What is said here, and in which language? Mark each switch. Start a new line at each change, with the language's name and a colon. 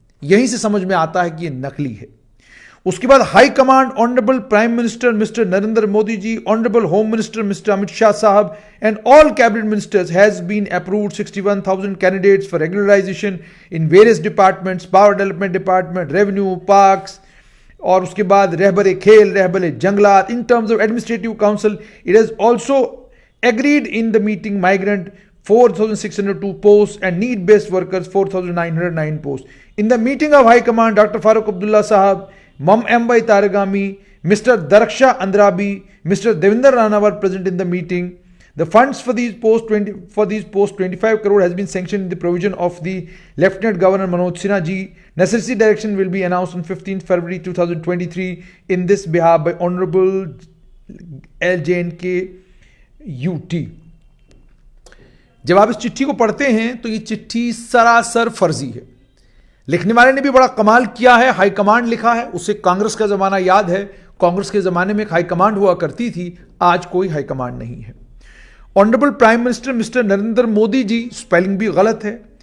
Hindi: यहीं से समझ में आता है कि यह नकली है।
English: उसके बाद high command, honourable prime minister mister Narendra Modi ji, honourable home minister mister Amit Shah साहब and all cabinet ministers has been approved 61,000 candidates for regularisation in various departments, power development department, revenue, parks
Hindi: और उसके बाद रहबरे खेल, रहबरे जंगलात।
English: In terms of administrative council it has also agreed in the meeting migrant 4,602 posts and need-based workers 4,909 posts. In the meeting of High Command, Dr. Farooq Abdullah Sahab, M.Y. Taragami, Mr. Daraksha Andrabi, Mr. Devinder Rana were present in the meeting. The funds for these posts, 25 crore has been sanctioned in the provision of the Lieutenant Governor Manoj Sinha ji. Necessary direction will be announced on 15th February 2023 in this behalf by Honorable LJNK UT।
Hindi: जब आप इस चिट्ठी को पढ़ते हैं तो ये चिट्ठी सरासर फर्जी है। लिखने वाले ने भी बड़ा कमाल किया है, हाई कमांड लिखा है। उसे कांग्रेस का जमाना याद है, कांग्रेस के जमाने में एक हाई कमांड हुआ करती थी, आज कोई हाई कमांड नहीं है।
English: honourable prime minister mister
Hindi: Narendra Modi ji, spelling भी गलत है।